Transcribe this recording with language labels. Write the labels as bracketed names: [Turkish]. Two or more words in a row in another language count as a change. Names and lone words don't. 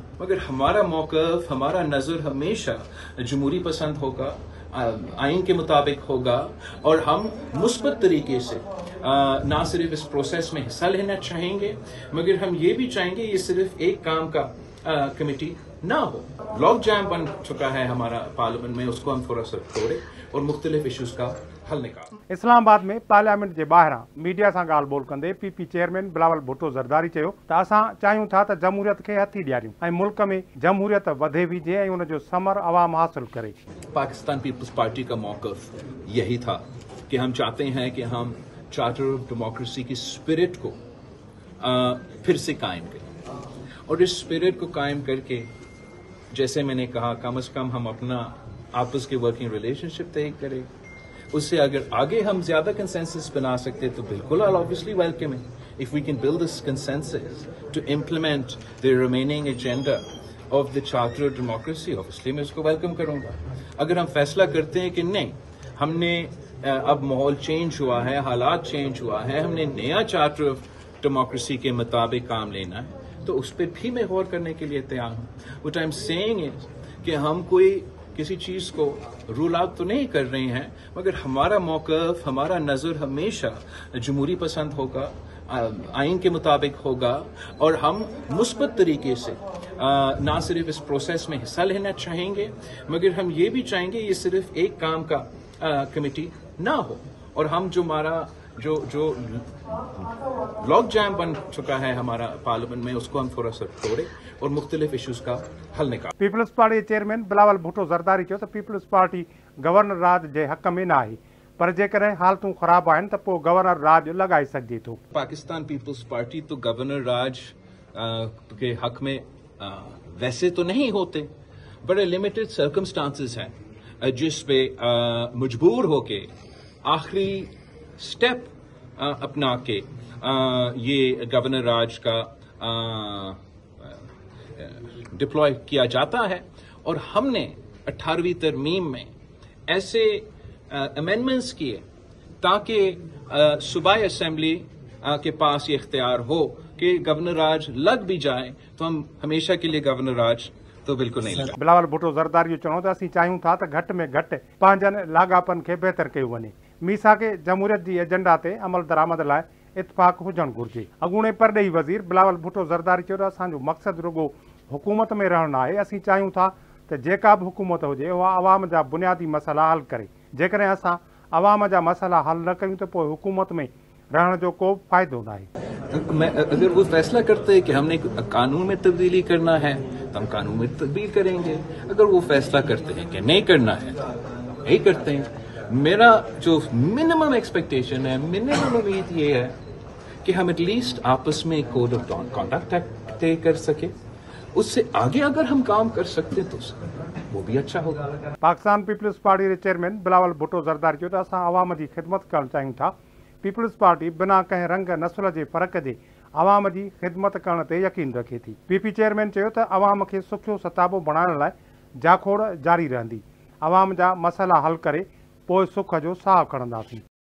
[Urdu] مگر ہمارا موقف، ہمارا نظر ہمیشہ جمہوری پسند ہوگا، آئین کے مطابق ہوگا اور ہم مثبت طریقے سے نہ صرف اس پروسیس میں حصہ لینا چاہیں گے مگر ہم یہ بھی چاہیں گے یہ صرف ایک کام کا کمیٹی نہ ہو. [English] lock jam [Urdu] بن چکا ہے ہمارا پارلیمنٹ میں، اس کو ہم تھوڑا سا توڑے اور مختلف ایشوز کا حل نکال. [Sindhi] इस्लामाबाद में पार्लियामेंट के ॿाहिरां मीडिया से गाल बोल कंदे पीपी चेयरमैन बिलावल भुट्टो ज़रदारी चयो त असां चाहियूं था त जमहूरियत के हथी ॾियारियूं ऐं मुल्क में जमहूरियत वधे बीजे ऐं उन जो समर आवाम हासिल करे। [Urdu] پاکستان پیپلز پارٹی کا موقف یہی تھا کہ ہم چاہتے ہیں کہ ہم چارٹر آف ڈیموکریسی کی سپرٹ کو پھر سے قائم کریں اور اس سپرٹ کو قائم کر کے جیسے میں نے کہا کم سے کم ہم اپنا آپس کے [English] working relationship [Urdu] طے کریں. اس سے اگر آگے ہم زیادہ کنسینسس بنا سکتے تو بالکل [English] I obviously welcome it. If we can build this consensus to implement the remaining agenda of the Charter of Democracy, obviously [Urdu] میں اس کو ویلکم کروں گا. اگر ہم فیصلہ کرتے ہیں کہ نہیں، ہم نے اب ماحول چینج ہوا ہے، حالات چینج ہوا ہے، ہم نے نیا چارٹر آف ڈیموکریسی کے مطابق کام لینا ہے، تو اس پر بھی میں غور کرنے کے لیے تیار ہوں. [English] what I am saying is [Urdu] کہ ہم کوئی کسی چیز کو [English] rule out [Urdu] تو نہیں کر رہے ہیں مگر ہمارا موقف، ہمارا نظر ہمیشہ جمہوری پسند ہوگا، آئین کے مطابق ہوگا اور ہم مثبت طریقے سے نہ صرف اس پروسیس میں حصہ لینا چاہیں گے مگر ہم یہ بھی چاہیں گے یہ صرف ایک کام کا کمیٹی نہ ہو. اور ہم جو ہمارا جو [English] lock jam [Urdu] بن چکا ہے ہمارا پارلیمنٹ میں، اس کو ہم تھوڑا سا توڑے اور مختلف ایشوز کا حل نکال. [Sindhi] पीपल्स पार्टी चेयरमैन बिलावल भुट्टो ज़रदारी चयो त पीपल्स पार्टी गवर्नर राज के हक़ में न आहे, पर जेकॾहिं हालतूं ख़राब आहिनि त पोइ गवर्नर राज लगाए सघिजे थो। [Urdu] پاکستان پیپلز پارٹی تو گورنر راج کے حق میں ویسے تو نہیں ہوتے، بڑے [English] limited circumstances [Urdu] ہیں جس پہ مجبور ہو کے آخری سٹیپ اپنا کے یہ گورنر راج کا ڈپلائے کیا جاتا ہے. اور ہم نے 18ویں ترمیم میں ایسے امینڈمنٹس کیے تاکہ صوبائی اسمبلی کے پاس یہ اختیار ہو کہ گورنر راج لگ بھی جائے تو ہم ہمیشہ کے لیے گورنر راج تو بالکل نہیں لگا. [Sindhi] बिलावल भुट्टो ज़रदारी चयो त असीं चाहियूं था त घटि में घटि पंहिंजनि लाॻापनि खे बहितर कयो वञे। मीसाके जमहूरियत की एजेंडा ते अमल दरामद लाइ इत्तफाक हुजण घुर्जे। अॻूणे परॾेही वज़ीर बिलावल भुट्टो ज़रदारी चयो त असांजो मक़सदु रुॻो हुकूमत में रहणु न आहे। असीं चाहियूं था त जेका बि हुकूमत हुजे उहा अवाम जा बुनियादी मसइला हल करे। जेकॾहिं असां अवाम जा मसइला हल न कयूं त पोइ हुकूमत में रहण जो को फ़ाइदो न आहे। [Urdu] اگر وہ فیصلہ کرتے ہیں کہ ہم نے قانون میں تبدیلی کرنا ہے تو ہم قانون میں تبدیل کریں گے. اگر وہ فیصلہ کرتے ہیں کہ نہیں کرنا ہے نہیں کرتے ہیں. میرا جو [English] minimum expectation [Urdu] ہے، منیمم امید یہ ہے کہ ہم ایٹ لیسٹ آپس میں [English] code of conduct [Urdu] طے کر سکے. اس سے آگے اگر ہم کام کر سکتے تو وہ بھی اچھا ہوگا. [Sindhi] पाकिस्तान पीपल्स पार्टी के चेयरमैन बिलावल भुट्टो ज़रदारी चयो त असां अवाम जी ख़िदमत करणु चाहियूं था। पीपल्स पार्टी बिना कंहिं रंग नस्ल के फ़र्क़ जे अवाम की खिदमत करण ते यकीन रखे थी। पीपी चेयरमैन चयो त अवाम खे सुखियो सताबो बणाइण लाइ जाखोड़ जारी रहंदी। अवाम जा मसइला हल करे पोइ सुख जो साह खणंदासीं।